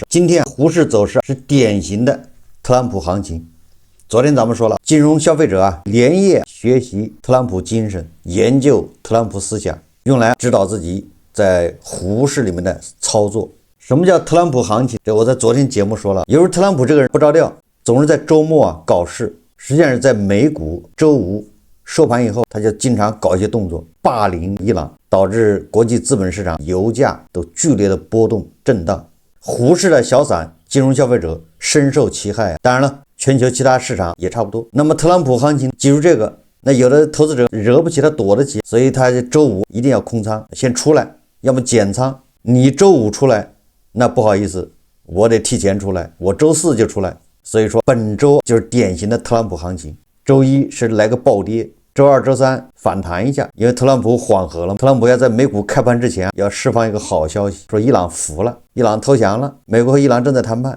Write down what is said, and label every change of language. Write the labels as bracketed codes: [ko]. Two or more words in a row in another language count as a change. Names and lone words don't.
[zh] 今天胡適走勢是典型的特朗普行情。昨天咱們說了，金融消費者連夜學習特朗普精神，研究特朗普思想，用來指導自己在胡適裡面的操作。什麼叫特朗普行情？這我在昨天節目說了，有時候特朗普這個人不着調，總是在周末搞事，實際上是在美股周五收盤以後，他就經常搞一些動作，霸凌伊朗，導致國際資本市場油價都劇烈的波動震盪。胡適的小散金融消費者深受其害。當然了，全球其他市場也差不多。那麼特朗普行情，記住這個，那有的投資者惹不起他躲得起，所以他周五一定要空倉，先出來，要麼減倉。你周五出來，那不好意思，我得提前出來，我周四就出來。所以說本周就是典型的特朗普行情。周一是来個暴跌，周二周三反彈一下，因為特朗普緩和了，特朗普要在美股開盤之前要釋放一個好消息，說伊朗服了，伊朗投降了，美國和伊朗正在談判。